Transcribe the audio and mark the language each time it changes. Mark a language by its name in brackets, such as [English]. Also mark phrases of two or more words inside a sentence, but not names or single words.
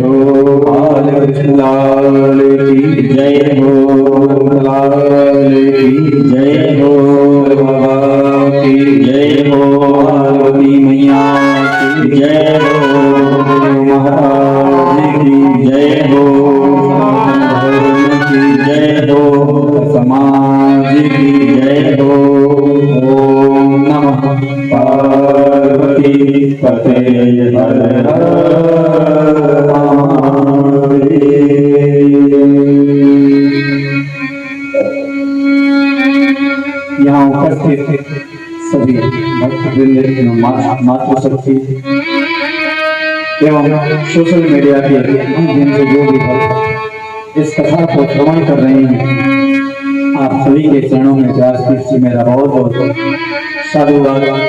[Hindi] बाल कृष्ण लाल की जय हो, लाल की जय हो, बाबा की जय हो, पार्वती मैया की जय हो, महाराज की जय हो, की जय हो, समाज की जय हो। [Sanskrit] ओम नमः पार्वती पते हर हर महादेव। [Hindi] यहाँ उपस्थित सभी भक्तवृंद, मातृशक्ति एवं [English] social media [Hindi] के माध्यम से जो भी भक्त इस कथा को श्रवण कर रहे हैं, आप सभी के चरणों में व्यासपीठ से मेरा बहुत बहुत साधुवाद।